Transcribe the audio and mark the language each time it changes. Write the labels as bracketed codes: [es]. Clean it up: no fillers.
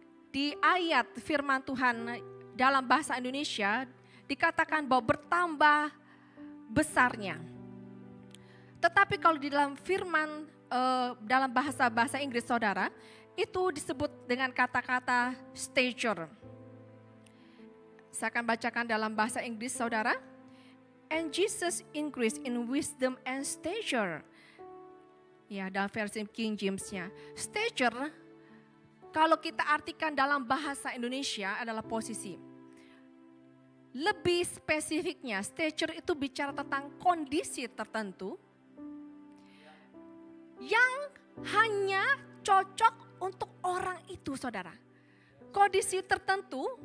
[id] Di ayat firman Tuhan dalam bahasa Indonesia dikatakan bahwa bertambah besarnya. Tetapi kalau di dalam firman dalam bahasa Inggris saudara, itu disebut dengan kata-kata stature. Saya akan bacakan dalam bahasa Inggris saudara. [en] And Jesus increased in wisdom and stature. [id] Ya, dalam versi King James-nya. Stature, kalau kita artikan dalam bahasa Indonesia adalah posisi. Lebih spesifiknya, stature itu bicara tentang kondisi tertentu yang hanya cocok untuk orang itu saudara. Kondisi tertentu